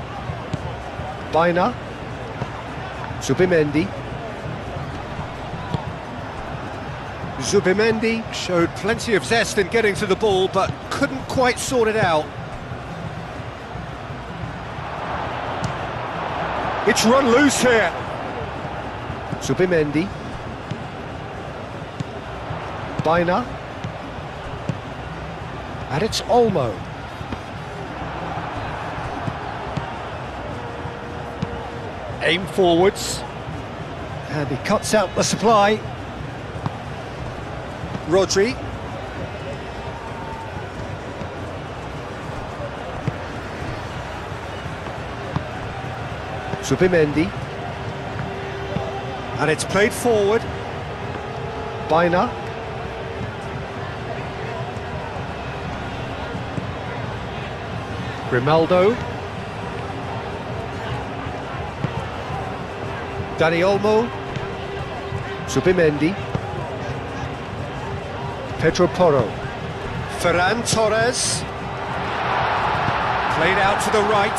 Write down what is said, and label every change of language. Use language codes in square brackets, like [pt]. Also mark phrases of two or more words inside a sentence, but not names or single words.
[en] Baina. Zubimendi. Zubimendi showed plenty of zest in getting to the ball, but couldn't quite sort it out. It's run loose here. Zubimendi. Baina. And it's Olmo. Aim forwards, and he cuts out the supply. Rodri. Zubimendi. And it's played forward. Baina. Grimaldo. Dani Olmo. Zubimendi. Pedro Porro. Ferran Torres. Played out to the right.